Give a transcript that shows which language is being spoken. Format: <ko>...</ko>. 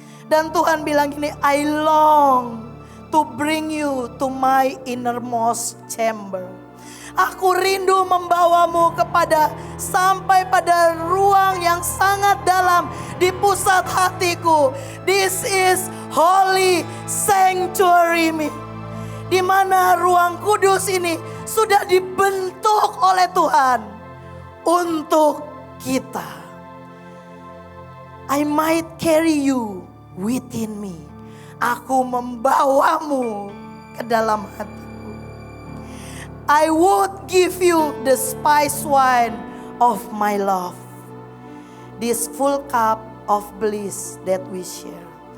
<id>Dan Tuhan bilang gini,</id> <en>I long to bring you to my innermost chamber.</en> <id>Aku rindu membawamu sampai pada ruang yang sangat dalam di pusat hatiku.</id> <en>This is holy sanctuary me.</en> <id>Di mana ruang kudus ini sudah dibentuk oleh Tuhan untuk kita.</id> <en>I might carry you within me.</en> <id>Aku membawamu ke dalam hatiku.</id> <en>I would give you the spice wine of my love. This full cup of bliss that we share.</en>